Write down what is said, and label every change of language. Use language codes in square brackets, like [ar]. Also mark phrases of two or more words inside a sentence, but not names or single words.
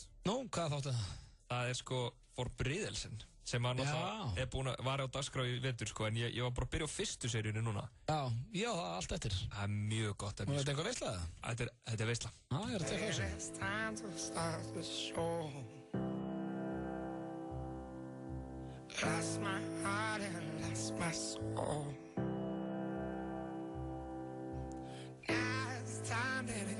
[is] Nú, hvað þáttu það? Það er sko Forbrydelsen. Sem var á dagskrá í vetur, sko, en ég var bara að byrja á fyrstu seríunni núna. Já, það er allt eftir. Það er mjög gott. Og þetta eitthvað veisla það? Þetta er veisla. Já, ég er að tekka þessu. [en] Lost my heart and lost my soul. Now it's time to